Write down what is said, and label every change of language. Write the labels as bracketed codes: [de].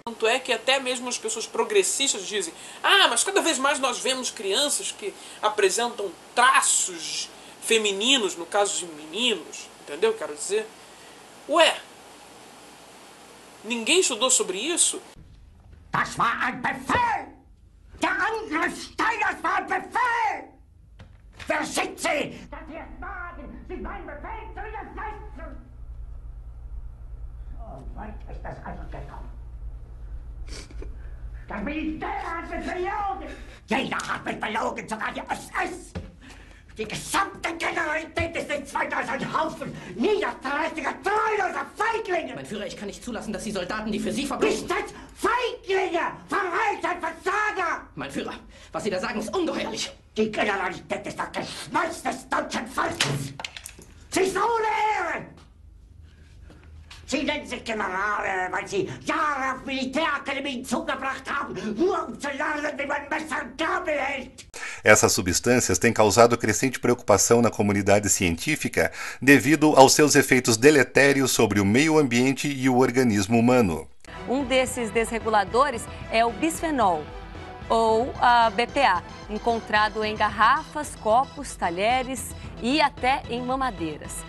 [pt] Tanto é que até mesmo as pessoas progressistas dizem: mas cada vez mais nós vemos crianças que apresentam traços femininos, no caso de meninos, entendeu? Quero dizer, ninguém estudou sobre isso? [de] Das war ein Befehl! Der Angriff Steiners war ein Befehl! Wer schickt Sie? Dass Sie es wagen, sich meinen Befehl zu widersetzen! So weit ist das also gekommen. Das Militär hat mich belogen! Jeder hat mich belogen, sogar die SS! Die gesamte Generalität ist nichts weiter als ein Haufen niederträchtiger, treuloser Feiglinge! Mein Führer, ich kann nicht zulassen, dass die Soldaten, die für Sie verbringen... Nicht als Feiglinge! Verreiter, Versager! Mein Führer, was Sie da sagen, ist ungeheuerlich! Die Generalität ist das Geschmeiß des deutschen Volkes! Sie ist ohne Ehre! Sie nennen sich Generale, weil Sie Jahre auf Militärakademien zugebracht haben, nur um zu lernen, wie man Messer und Gabel hält! [pt] Essas substâncias têm causado crescente preocupação na comunidade científica devido aos seus efeitos deletérios sobre o meio ambiente e o organismo humano. Um desses desreguladores é o bisfenol, ou a BPA, encontrado em garrafas, copos, talheres e até em mamadeiras.